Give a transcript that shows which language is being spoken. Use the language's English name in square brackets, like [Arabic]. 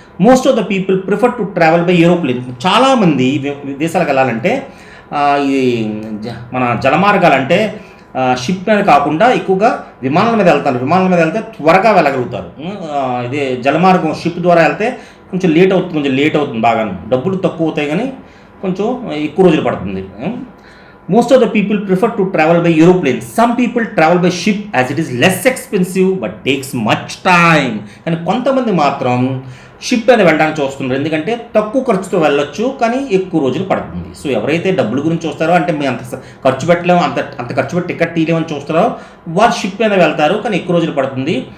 [English] Most of the people prefer to travel by aeroplane. [Telugu] చాలామంది విదేశాలకు వెళ్ళాలంటే ఇది మన జలమార్గాలు అంటే షిప్ మీద కాకుండా ఎక్కువగా విమానాల మీద వెళ్తారు. విమానాల మీద వెళ్తే త్వరగా వెళ్ళగలుగుతారు. ఇదే జలమార్గం షిప్ ద్వారా వెళ్తే కొంచెం లేట్ అవుతుంది బాగా, డబ్బులు తక్కువ అవుతాయి కానీ కొంచెం ఎక్కువ రోజులు పడుతుంది. [English] Most of the people prefer to travel by aeroplane. Some people travel by ship as it is less expensive but takes much time. [Telugu] కానీ కొంతమంది మాత్రం షిప్ మీద వెళ్ళడానికి చూస్తున్నారు, ఎందుకంటే తక్కువ ఖర్చుతో వెళ్ళొచ్చు కానీ ఎక్కువ రోజులు పడుతుంది. సో ఎవరైతే డబ్బుల గురించి చూస్తారో, అంటే మేము అంత ఖర్చు పెట్టలేము, అంత ఖర్చు పెట్టి టికెట్ తీయలేమని చూస్తారో వారు షిప్ మీద వెళ్తారు కానీ ఎక్కువ రోజులు పడుతుంది.